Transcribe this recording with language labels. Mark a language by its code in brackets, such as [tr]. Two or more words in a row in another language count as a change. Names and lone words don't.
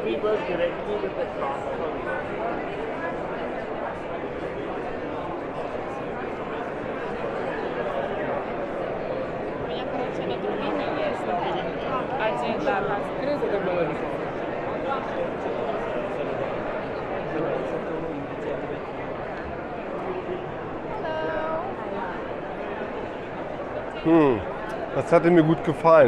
[en] We work directly with the transfer. [ru] У меня, короче, на турбине есть один, да, раскрытый. [de] Das hatte mir gut gefallen.